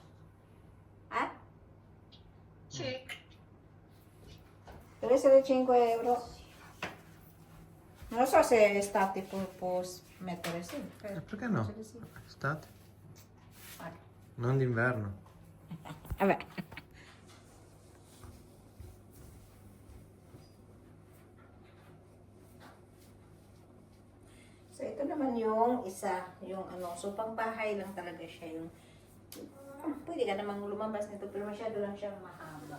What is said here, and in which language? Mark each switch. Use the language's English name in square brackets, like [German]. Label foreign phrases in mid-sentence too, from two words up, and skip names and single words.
[Italian] Sì. Deve essere 5 euro. Non so se è estate può mettere sì. Perché no? Sì. Estate? Ah. Non d'inverno. Vabbè. [Filipino] So ito naman yung isa, yung ano, so pangbahay lang talaga siya yung pwede ka namang lumabas nito pero masyado lang siyang mahaba.